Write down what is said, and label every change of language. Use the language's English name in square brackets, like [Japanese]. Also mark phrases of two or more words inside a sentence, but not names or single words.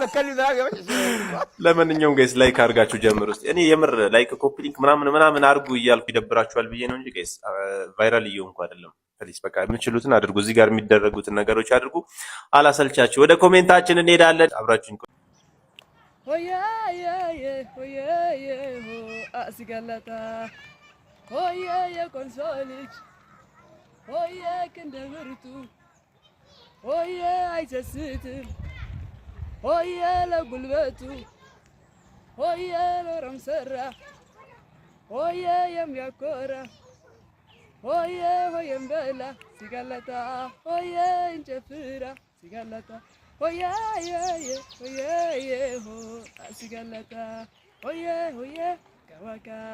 [Amharic] ለማንኛውም ጋይስ ላይክ አድርጋችሁ ጀምሩ እስቲ። እኔ የምር [English] like copy link [Amharic] ምናምን አድርጉ እያልኩ ይደብራችኋል ብዬ ነው እንጂ ጋይስ ቫይራል እየሆንኩ አይደለም። ፕሊዝ በቃ የምችሉትን አድርጉ። እዚህ ጋር የሚደረጉትን ነገሮች አድርጉ። አላሰልቻችሁ። ወደ ኮሜንታችን እንሄዳለን። አብራችሁኝ ሆየ ሆየ አስጋላታ ሆየ የኮንሶልጅ ሆየ ክንደብርቱ ሆየ አይሰስትም ሆየ ለጉልበቱ ሆየ ለረም ሰራ ሆየ የሚያኮራ ሆየ ሆየም በላ ሲጋላታ ሆየ እንጨፍራ ሲጋላታ ሆየ ሆየ ሆ ሲጋላታ ሆየ ሆየ ከዋካ